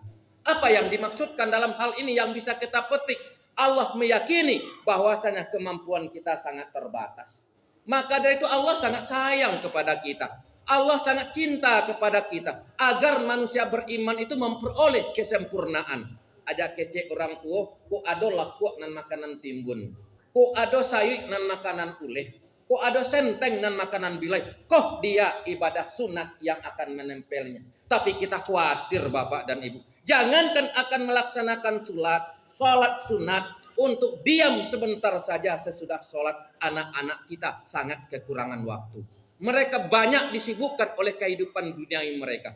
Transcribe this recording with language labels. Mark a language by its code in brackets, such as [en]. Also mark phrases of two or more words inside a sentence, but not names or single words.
[id] Apa yang dimaksudkan dalam hal ini yang bisa kita petik? Allah meyakini bahwasanya kemampuan kita sangat terbatas. Maka dari itu Allah sangat sayang kepada kita. Allah sangat cinta kepada kita agar manusia beriman itu memperoleh kesempurnaan. [min] Aja kecek orang tua, ko ado laku nan makanan timbun, ko ado sayur nan makanan uleh, ko ado senteng nan makanan bilai. [id] Koh dia ibadah sunat yang akan menempelnya. Tapi kita khawatir Bapak dan Ibu, jangankan akan melaksanakan sholat sunat, untuk diam sebentar saja sesudah sholat, anak-anak kita sangat kekurangan waktu. Mereka banyak disibukkan oleh kehidupan duniawi mereka.